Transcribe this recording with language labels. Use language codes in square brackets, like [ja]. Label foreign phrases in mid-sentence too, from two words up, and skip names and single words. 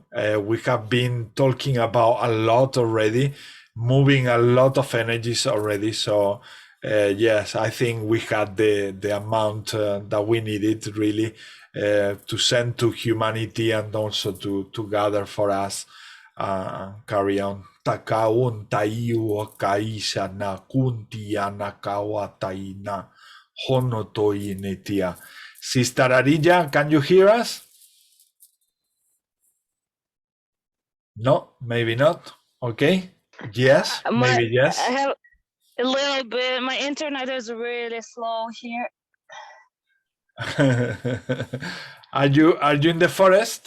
[en] We have been talking about a lot already, moving a lot of energies already. So yes, I think we had the amount that we needed really to send to humanity, and also to gather for us, carry on. Takaun taiu kaisa na kuntia na kawa taina honotoi netia. Sister Arilla, can you hear us? No, maybe not. Okay. Yes, maybe yes. I have a little bit. My internet is really slow here. Are you in the forest?